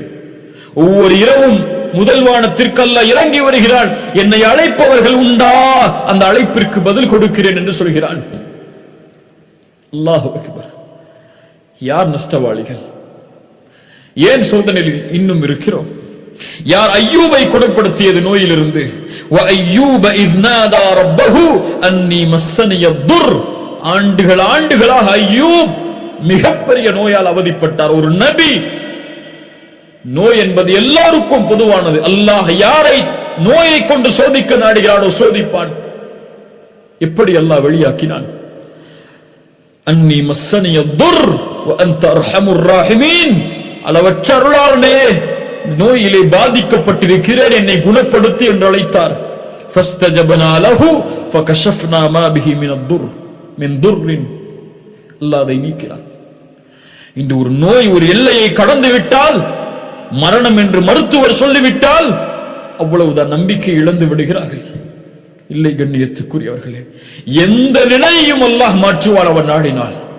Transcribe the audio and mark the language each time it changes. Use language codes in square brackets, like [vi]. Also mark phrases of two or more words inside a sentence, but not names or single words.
[ta] ஒவ்வொரு இரவும் முதல் வானத்திற்கு அல்லாஹ் இறங்கி வருகிறான். என்னை அழைப்பவர்கள் உண்டா, அந்த அழைப்பிற்கு பதில் கொடுக்கிறேன் என்று சொல்கிறான். [ar] الله أكبر. [ta] யார் நஷ்டவாளிகள்? ஏன் சோதனையில் இன்னும் இருக்கிறோம்? யார் ஐயூபை குணப்படுத்தியது நோயிலிருந்து? [ar] وَأَيُّوبَ إِذْ نَادَى رَبَّهُ أَنِّي مَسَّنِيَ الضُّرُّ, [ta] ஆண்டுகளாக ஐயூப் மிகப்பெரிய நோயால் அவதிப்பட்டார். ஒரு நபி. நோய் என்பது எல்லாருக்கும் பொதுவானது. அல்லாஹ் யாரை நோயை கொண்டு சோதிக்க நாடுகிறானோ சோதிப்பான். எப்படி அல்லாஹ் வெளியாக்கினான்? [ar] أني مسني الضر وأنت أرحم الراحمين, [ta] அளவற்ற அருளாளனே, நோயிலே பாதிக்கப்பட்டிருக்கிறேன், என்னை குணப்படுத்தி என்று அழைத்தார். [ar] فاستجبنا له فكشفنا ما به من ضر [ta] அல்லாஹ் அதை நீக்கிறான். இந்த ஒரு நோய் ஒரு எல்லையை கடந்து விட்டால், மரணம் என்று மருத்துவர் சொல்லிவிட்டால் அவ்வளவுதான், நம்பிக்கை இழந்து விடுகிறார்கள். இல்லை கண்ணியத்துக்குரியவர்களே, எந்த நிலையையும் அல்லாஹ் மாற்றுவான் அவன் நாடினால்.